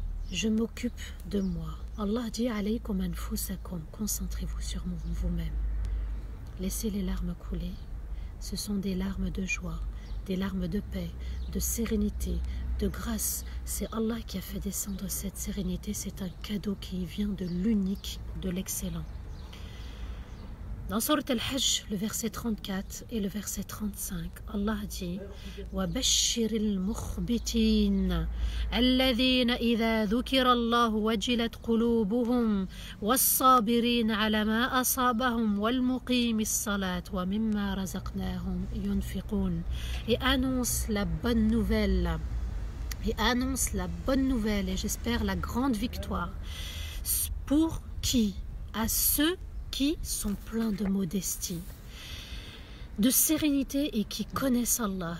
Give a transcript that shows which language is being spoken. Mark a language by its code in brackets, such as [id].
[fr] Je m'occupe de moi. Allah dit [ar] alaykum anfusakum, [fr] concentrez-vous sur vous-même. Laissez les larmes couler. Ce sont des larmes de joie, des larmes de paix, de sérénité, de grâce. C'est Allah qui a fait descendre cette sérénité. C'est un cadeau qui vient de l'unique, de l'excellent. Dans Surat Al-Hajj, le verset 34 et le verset 35, Allah dit [ar] وَبَشِّرِ الْمُخْبِتِينَ الَّذِينَ إِذَا ذُكِرَ اللَّهُ وَجِلَتْ قُلُوبُهُمْ وَالصَّابِرِينَ عَلَى مَا أَصَابَهُمْ وَالْمُقِيمِ الصَّلَاةِ وَمِمَّا رَزَقْنَاهُمْ يُنْفِقُونَ. [fr] Et annonce la bonne nouvelle. Et annonce la bonne nouvelle, et j'espère la grande victoire. Pour qui? À ceux qui sont pleins de modestie, de sérénité et qui connaissent Allah.